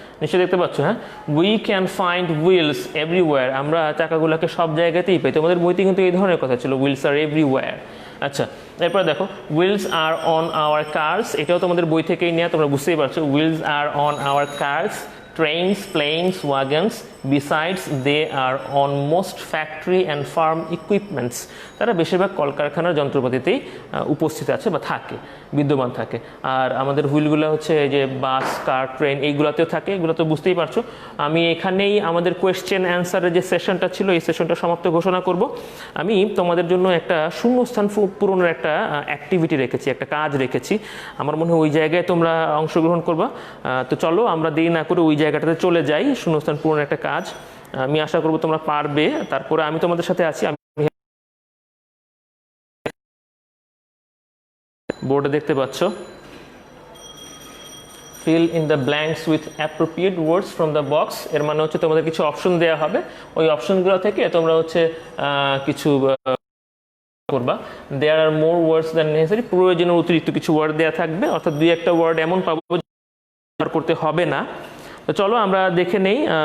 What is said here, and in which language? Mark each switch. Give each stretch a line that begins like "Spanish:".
Bangla: নিশ্চয়ই দেখতে পাচ্ছ, হ্যাঁ,
English: we can find wheels everywhere,
Bangla: আমরা চাকাগুলোকে সব জায়গাতেই পাই। তোমাদের বইতে কিন্তু এই ধরনের কথা ছিল,
English: Wheels are everywhere.
Bangla: আচ্ছা, এরপরে দেখো,
English: wheels are on our cars,
Bangla: এটাও তোমাদের বই থেকেই নেওয়া, তোমরা বুঝতেই পারছো।
English: Wheels are on our cars, trains, planes, wagons. Besides, they are on most factory and farm equipments.
Bangla: তারা বেশিরভাগ কলকারখানার যন্ত্রপাতিতেই উপস্থিত আছে বা থাকে, বিদ্যমান থাকে। আর আমাদের হুইলগুলো হচ্ছে যে বাস, কার, ট্রেন, এইগুলোতেও থাকে, এগুলো তো বুঝতেই পারছো। আমি এখানেই আমাদের কোয়েশ্চেন অ্যান্সারের যে সেশনটা ছিল, এই সেশনটা সমাপ্ত ঘোষণা করব। আমি তোমাদের জন্য একটা শূন্যস্থান পূরণের একটা অ্যাক্টিভিটি রেখেছি, একটা কাজ রেখেছি। আমার মনে হয় ওই জায়গায় তোমরা অংশগ্রহণ করবা। তো চলো আমরা দেরি না করে ওই জায়গাটাতে চলে যাই, শূন্যস্থান পূরণের একটা কাজ। আমি আশা করবো তোমরা পারবে। তারপরে আমি তোমাদের সাথে আছি, আমি বোর্ডে দেখতে পাচ্ছ,
English: fill in the blanks with appropriate words from the box।
Bangla: এর মানে হচ্ছে তোমাদের কিছু অপশন দেওয়া হবে, ওই অপশনগুলো থেকে তোমরা হচ্ছে কিছু করবা।
English: there are more words than necessary,
Bangla: প্রয়োজনীয় অতিরিক্ত কিছু ওয়ার্ড দেওয়া থাকবে, অর্থাৎ দুই একটা ওয়ার্ড এমন পাবো করতে হবে না। তো চলো আমরা দেখে নেই।